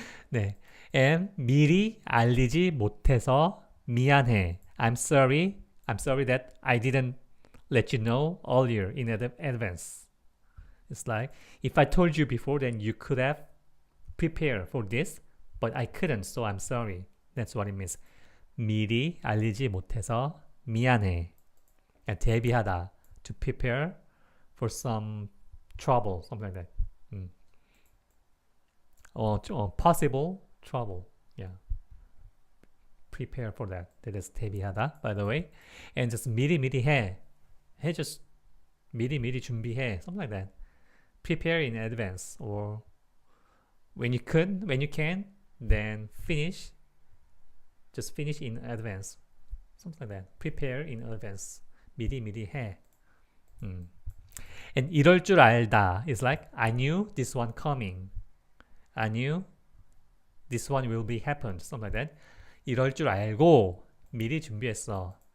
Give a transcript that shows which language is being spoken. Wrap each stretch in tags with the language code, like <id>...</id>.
<ko>네. and 미리 알리지 못해서 미안해.</ko> <en>I'm sorry that I didn't let you know earlier in advance. It's like if I told you before, then you could have prepared for this, but I couldn't, so I'm sorry. That's what it means.</en> <ko>미리 알리지 못해서 미안해. 대비하다.</ko> <en>To prepare for some trouble, something like that. Possible trouble. Yeah. Prepare for that. That is 대비하다, by the way. And just</en> <ko>미리 해.</ko> <en>just</en> <ko>미리 준비해.</ko> <en>Something like that. Prepare in advance, or when you can, then finish. Just finish in advance. Something like that. Prepare in advance.</en> <ko>미리 해.</ko> <en>And 이럴 줄 알다 is like I knew this one coming. I knew this one will be happened. Something like that.</en> <ko>이럴 줄 알고 미리 준비했어.</ko>